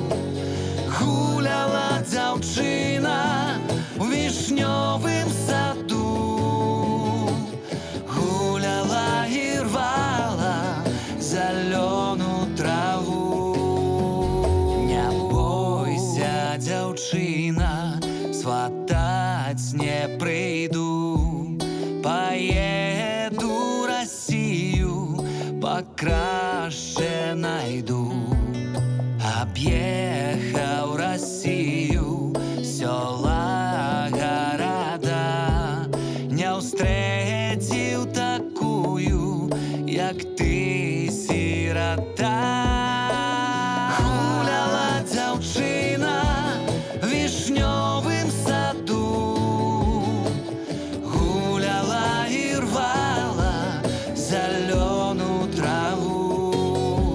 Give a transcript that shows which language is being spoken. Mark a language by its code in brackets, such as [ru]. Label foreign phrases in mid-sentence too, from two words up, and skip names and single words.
[be] Гуляла дзяўчына в вішнёвым саду, гуляла і рвала зялёную траву. Не бойся, дзяўчына, сватаць не прыйду, [ru] поеду Россию, покраще найду. Объехал Россию, села, города, не устретил такую, як ты, сирота. [be] Гуляла дзяўчына в вішнёвым саду, гуляла і рвала зялёную траву.